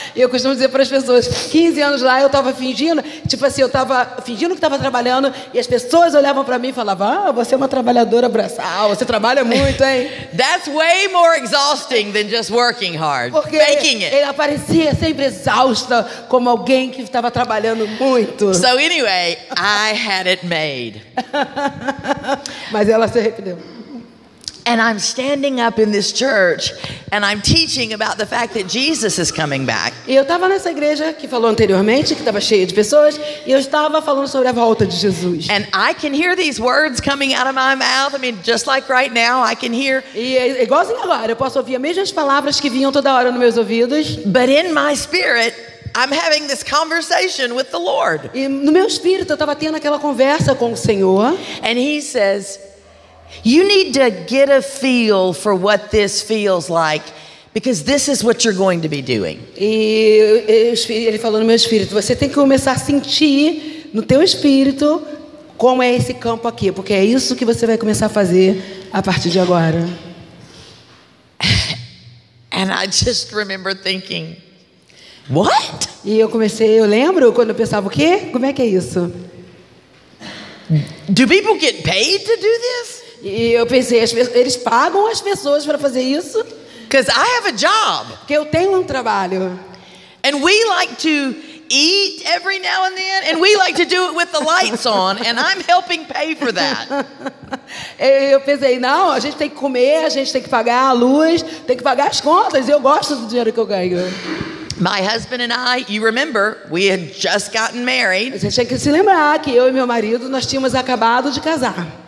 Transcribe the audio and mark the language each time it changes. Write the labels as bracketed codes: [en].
[pt] E eu costumo dizer para as pessoas, 15 anos lá eu estava fingindo, tipo assim, eu estava fingindo que estava trabalhando e as pessoas olhavam para mim e falavam, você é uma trabalhadora braçal, você trabalha muito, hein? [en] That's way more exhausting than just working hard, [pt] Porque [en] faking it. [pt] ele aparecia sempre exausta, como alguém que estava trabalhando muito. [en] So anyway, I had it made. [pt] Mas ela se arrependeu. [en] And I'm standing up in this church and I'm teaching about the fact that Jesus is coming back. [pt] E eu estava nessa igreja que falou anteriormente, que estava cheia de pessoas, e eu estava falando sobre a volta de Jesus. [en] And I can hear these words coming out of my mouth. I mean, just like right now, I can hear. [pt] E é igualzinho agora, eu posso ouvir as mesmas palavras que vinham toda hora nos meus ouvidos. [en] But in my spirit, I'm having this conversation with the Lord. [pt] E no meu espírito eu estava tendo aquela conversa com o Senhor. [en] And He says, you need to get a feel for what this feels like, because this is what you're going to be doing. [pt] E ele falou no meu espírito, você tem que começar a sentir no teu espírito como é esse campo aqui, porque é isso que você vai começar a fazer a partir de agora. [en] And I just remember thinking, what? [pt] E eu lembro quando eu pensava, o quê? Como é que é isso? [en] Do people get paid to do this? [pt] E eu pensei, eles pagam as pessoas para fazer isso? [en] Because I have a job. [pt] Porque eu tenho um trabalho. [en] And we like to eat every now and then, and we like to do it with the lights on, and I'm helping pay for that. [pt] Eu pensei, não, a gente tem que comer, a gente tem que pagar a luz, tem que pagar as contas, e eu gosto do dinheiro que eu ganho. [en] My husband and I, you remember, we had just gotten married. [pt] Você tem que se lembrar que eu e meu marido, nós tínhamos acabado de casar.